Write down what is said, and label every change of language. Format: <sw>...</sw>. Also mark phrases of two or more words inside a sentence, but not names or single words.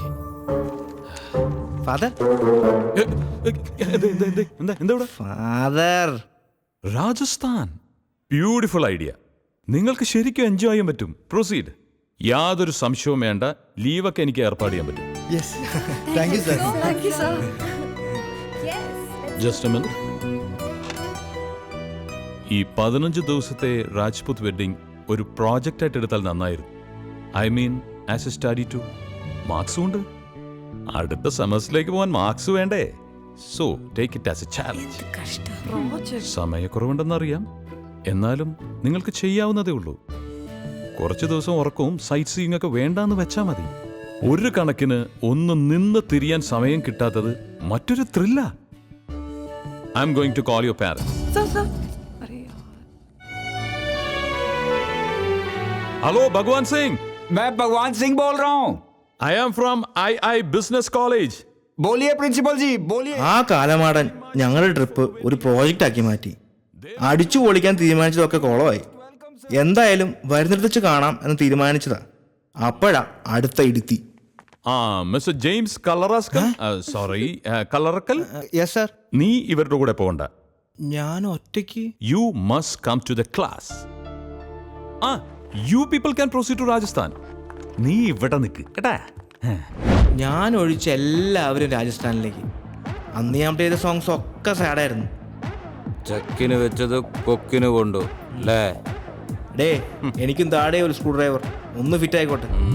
<ml>ഫാദർ, എന്താ ഫാദർ.</ml> <en>Rajasthan beautiful idea.</en> <ml>നിങ്ങൾക്ക് ശരിക്കും എൻജോയ് ചെയ്യാൻ പറ്റും. പ്രൊസീഡ്. യാതൊരു സംശയവും വേണ്ട. ലീവൊക്കെ എനിക്ക് ഏർപ്പാട് ചെയ്യാൻ പറ്റും.</ml> <en>yes, thank you sir. Thank you, sir. just a minute.</en> <ml>ഈ 15 ദിവസത്തെ രാജ്പുത് വെഡിങ് ഒരു പ്രോജക്റ്റ് ആയിട്ട് എടുത്താൽ നന്നായിരുന്നു.</ml> <en>I mean as a study too.</en> <ml>മാർക്സും ഉണ്ട്. അടുത്ത സെമസ്റ്ററിലേക്ക് പോകാൻ മാർക്സ് വേണ്ടേ?</ml> <en>so take it as a challenge. Project.</en> <ml>സമയക്കുറവുണ്ടെന്നറിയാം, എന്നാലും നിങ്ങൾക്ക് ചെയ്യാവുന്നതേ ഉള്ളൂ. കുറച്ച് ദിവസം ഉറക്കവും</ml> <en>sightseeing</en> <ml>ഒക്കെ വേണ്ടാന്ന് വെച്ചാൽ മതി. ഒരു കണക്കിന് ഒന്ന് നിന്ന് തിരിയാൻ സമയം കിട്ടാത്തത് മറ്റൊരു ത്രില്ല.</ml> <en>I am going to call your parents. Sir, sir.</en> <hi>अरे यार. हेलो भगवान सिंह. मैं भगवान सिंह बोल रहा हूँ.</hi> <en>I am from II Business College.</en> <hi>बोलिए प्रिंसिपल जी, बोलिए.</hi> <ml>ആ കാലമാടൻ ഞങ്ങളുടെ ട്രിപ്പ് ഒരു പ്രോജക്റ്റ് ആക്കി മാറ്റി. അടിച്ചു പൊളിക്കാൻ തീരുമാനിച്ചതൊക്കെ കുളമായി. എന്തായാലും വരുന്നിടത്ത് വെച്ച് കാണാം എന്ന് തീരുമാനിച്ചതാ. അപ്പോഴാ അടുത്ത ഇടുത്തി. മിസ്റ്റർ ജെയിംസ് കല്ലറാസ്കൽ. സോറി, കല്ലറക്കൽ.</ml> <en>yes sir.</en> <ml>നീ ഇവരുടെ കൂടെ പോകണ്ട. ഞാൻ ഒറ്റയ്ക്ക്.</ml> <en>You must come to the class. You people can proceed to Rajasthan.</en> <ml>നീ ഇവിടെ നിൽക്ക് കേട്ടാ. ഞാൻ ഒഴിച്ച എല്ലാവരും രാജസ്ഥാനിലേക്ക്. അന്ന് ഞാൻ ചെയ്ത സോങ്സ് ഒക്കെ സാഡായിരുന്നു. ചക്കിന് വെച്ചത് കൊക്കിന് കൊണ്ടു അല്ലേ? ഡേ, എനിക്കും താഴെ ഒരു</ml> <en>screwdriver</en> <ml>ഒന്ന് ഫിറ്റ് ആയിക്കോട്ടെ.</ml>